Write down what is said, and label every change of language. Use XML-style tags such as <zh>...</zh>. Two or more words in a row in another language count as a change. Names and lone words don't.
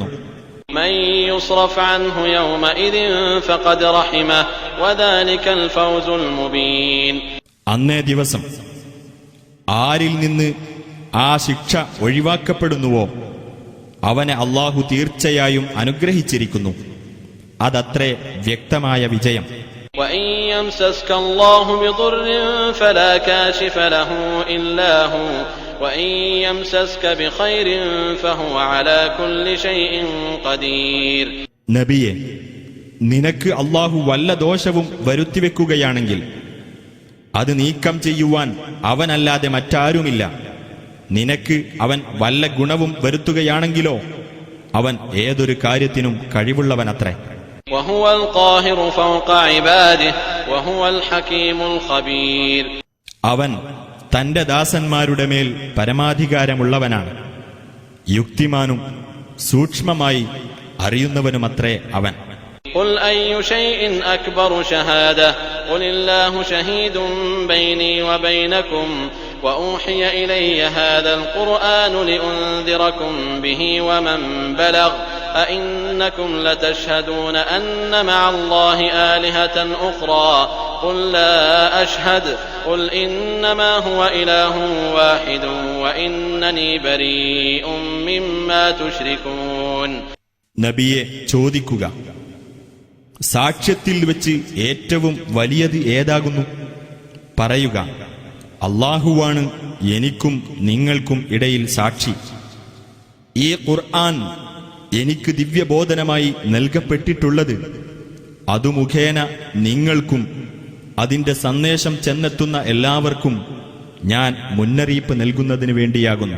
<ar>مَن يُصْرَفْ عَنْهُ يَوْمَئِذٍ فَقَدْ رَحِمَهُ وَذَلِكَ الْفَوْزُ الْمُبِينُ</ar> <ml>അന്നേ ദിവസം ആരിൽ നിന്ന് ആ ശിക്ഷ ഒഴിവാക്കപ്പെടുന്നുവോ അവനെ അല്ലാഹു തീർച്ചയായും അനുഗ്രഹിച്ചിരിക്കുന്നു. അതത്രേ വ്യക്തമായ വിജയം.</ml> <ar>وَإِن يَمْسَسْكَ اللَّهُ بِضُرٍّ فَلَا كَاشِفَ لَهُ إِلَّا هُوَ وَإِن يَمْسَسْكَ بِخَيْرٍ فَهُوَ عَلَى كُلِّ شَيْءٍ قَدِيرٌ</ar> <ml>നബിയെ, നിനക്ക് അല്ലാഹു വല്ല ദോഷവും വരുത്തിവെക്കുകയാണെങ്കിൽ അത് നീക്കം ചെയ്യുവാൻ അവനല്ലാതെ മറ്റാരുമില്ല. നിനക്ക് അവൻ വല്ല ഗുണവും വരുത്തുകയാണെങ്കിലോ അവൻ ഏതൊരു കാര്യത്തിനും കഴിവുള്ളവനത്രേ.</ml> <ar>وهو القاهر فوق عباده وهو الحكيم الخبير</ar> <ml>അവൻ തന്റെ ദാസന്മാരുടെ മേൽ പരമാധികാരമുള്ളവനാണ്. യുക്തിമാനും സൂക്ഷ്മമായി അറിയുന്നവനുമത്രേ അവൻ.</ml> <ar>قل أي شيء أكبر شهادة قل الله شهيد بيني وبينكم وأوحي إلي هذا القرآن لأنذركم به ومن بلغ أئنكم لتشهدون أن مع الله آلهة أخرى قل لا أشهد قل إنما هو إله واحد وإنني بريء مما تشركون</ar> <ml>നബിയെ ചോദിക്കുക, സാക്ഷ്യത്തിൽ വെച്ച് ഏറ്റവും വലിയത് ഏതാകുന്നു? പറയുക, അല്ലാഹുവാണ് എനിക്കും നിങ്ങൾക്കും ഇടയിൽ സാക്ഷി. ഈ ഖുർആൻ എനിക്ക് ദിവ്യബോധനമായി നൽകപ്പെട്ടിട്ടുള്ളത് അതു മുഖേന നിങ്ങൾക്കും അതിന്റെ സന്ദേശം ചെന്നെത്തുന്ന എല്ലാവർക്കും ഞാൻ മുന്നറിയിപ്പ് നൽകുന്നതിന് വേണ്ടിയാകുന്നു.</ml>